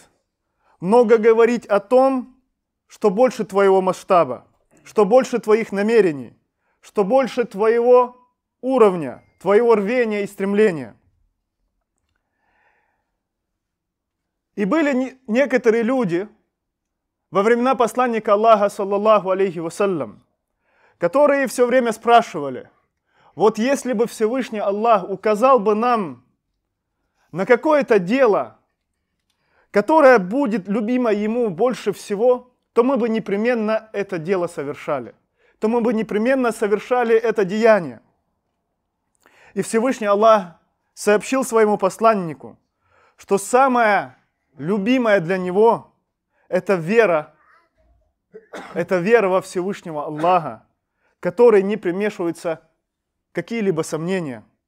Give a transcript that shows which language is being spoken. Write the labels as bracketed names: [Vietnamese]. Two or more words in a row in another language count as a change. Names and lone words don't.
[Russian] Много говорить о том, что больше твоего масштаба, что больше твоих намерений, что больше твоего уровня, твоего рвения и стремления. И были некоторые люди во времена посланника Аллаха, [Arabic] صلى الله عليه وسلم, [Russian] которые все время спрашивали: вот если бы Всевышний Аллах указал бы нам на какое-то дело, которое будет любимо ему больше всего, то мы бы непременно это дело совершали. То мы бы непременно совершали это деяние. И Всевышний Аллах сообщил своему посланнику, что самое любимое для него – это вера во Всевышнего Аллаха, которой не примешиваются какие-либо сомнения.